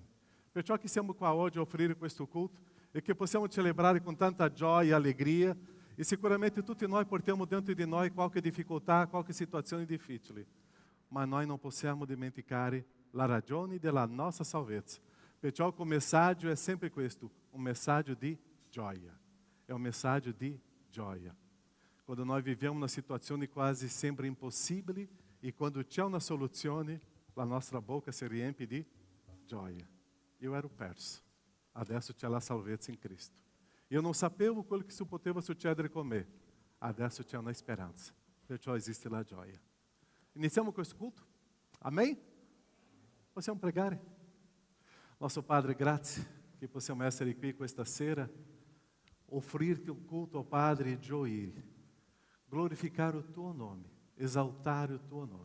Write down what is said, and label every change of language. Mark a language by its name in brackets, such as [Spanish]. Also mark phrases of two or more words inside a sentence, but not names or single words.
[Italian] Perciò che siamo qua oggi a offrire questo culto e che possiamo celebrare con tanta gioia e allegria e sicuramente tutti noi portiamo dentro di noi qualche difficoltà, qualche situazione difficile, ma noi non possiamo dimenticare la ragione della nostra salvezza. Perciò il messaggio è sempre questo, un messaggio di gioia. [Portuguese] É um [Italian] messaggio di gioia. [Portuguese] Quando nós vivemos uma situação quase sempre impossível e quando [Italian] c'è una soluzione, la nostra boca si riempie di gioia. Eu ero perso, adesso c'è la salvezza in Cristo. [Portuguese] Eu não [Italian] sapevo quello che si poteva succedere con me, adesso c'è una speranza, perciò esiste la gioia. Iniziamo questo culto? Amém? Possiamo pregare? [Portuguese] Nosso Padre, [Italian] grazie che possiamo essere qui questa sera. [Portuguese] Offrir-te um culto ao Padre e gioire, glorificar o tuo nome, exaltar o tuo nome.